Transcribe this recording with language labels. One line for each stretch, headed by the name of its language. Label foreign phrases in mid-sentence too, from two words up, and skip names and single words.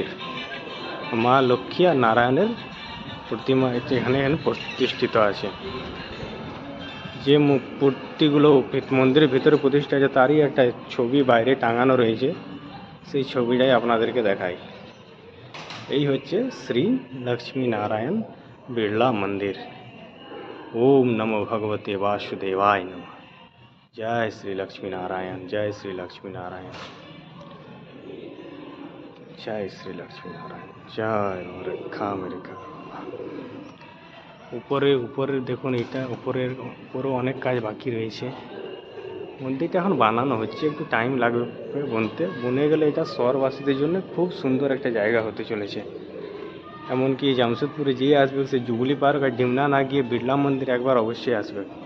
Bangla: মা লক্ষ্মী আর নারায়ণের প্রতিমা এখানে প্রতিষ্ঠিত আছে। যে মূর্তিগুলো মন্দিরের ভিতরে প্রতিষ্ঠা আছে তারই একটা ছবি বাইরে টাঙানো রয়েছে, সেই ছবিটাই আপনাদেরকে দেখাই। এই হচ্ছে শ্রী লক্ষ্মী নারায়ণ বিড়লা মন্দির।
Sanskrit: ওম নমো ভগবতে वासुदेवाय नमः।
Hindi: जय श्री लक्ष्मी नारायण, जय श्री लक्ष्मी नारायण, जय श्री लक्ष्मी नारायण, जय रखा मेरे घर।
Bangla: উপরে দেখুন, এটা উপরেও অনেক কাজ বাকি রয়েছে। মন্দিরটা এখন বানানো হচ্ছে, একটু টাইম লাগবে বনে গেলে এটা শহরবাসীদের জন্য খুব সুন্দর একটা জায়গা হতে চলেছে। এমনকি জামশেদপুরে যে আসবে সে জুবলি পার্ক আর ডিমনা না গিয়ে বিড়লা মন্দির একবার অবশ্যই আসবে।